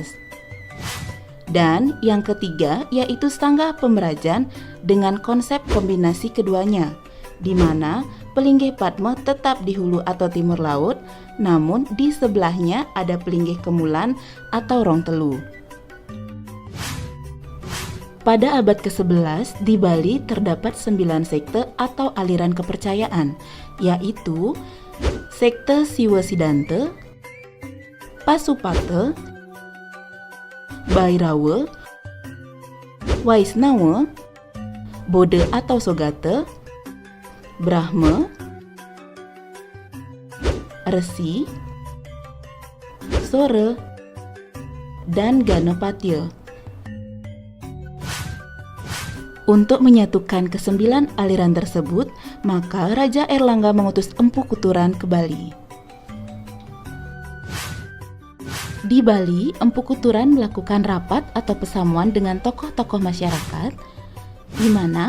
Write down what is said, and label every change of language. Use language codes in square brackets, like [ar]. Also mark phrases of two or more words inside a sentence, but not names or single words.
[id] Dan yang ketiga, yaitu Sanggah Pemerajan dengan konsep kombinasi keduanya, di mana pelinggih Padme tetap di hulu atau timur laut, namun di sebelahnya ada pelinggih Kemulan atau Rong Telu. Pada abad ke-11, di Bali terdapat 9 sekte atau aliran kepercayaan, yaitu sekte Siwa Sidante, Pasupate, Bhairawa, Waisnawa, Bode atau Sogate, Brahma, Resi, Sora, dan Ganapatya. Untuk menyatukan ke-9 aliran tersebut, maka Raja Airlangga mengutus Empu Kuturan ke Bali. Di Bali, Empu Kuturan melakukan rapat atau persamuan dengan tokoh-tokoh masyarakat, di mana